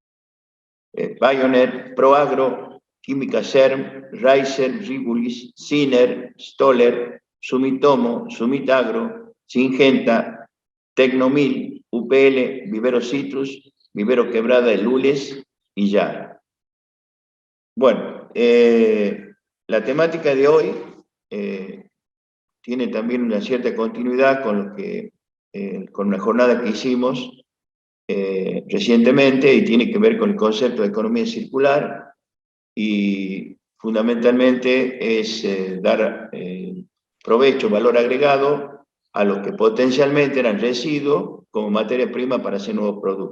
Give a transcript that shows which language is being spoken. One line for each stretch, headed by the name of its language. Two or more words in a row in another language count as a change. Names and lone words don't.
Spanish: Bionet, Proagro, Química Serm, Reiser, Ribulis, Siner, Stoller, Sumitomo, Sumitagro, Singenta, Tecnomil, UPL, Vivero Citrus, Vivero Quebrada de Lules y ya. Bueno, la temática de hoy tiene también una cierta continuidad con una jornada que hicimos recientemente, y tiene que ver con el concepto de economía circular, y fundamentalmente es dar provecho, valor agregado a los que potencialmente eran residuos como materia prima para hacer nuevos productos.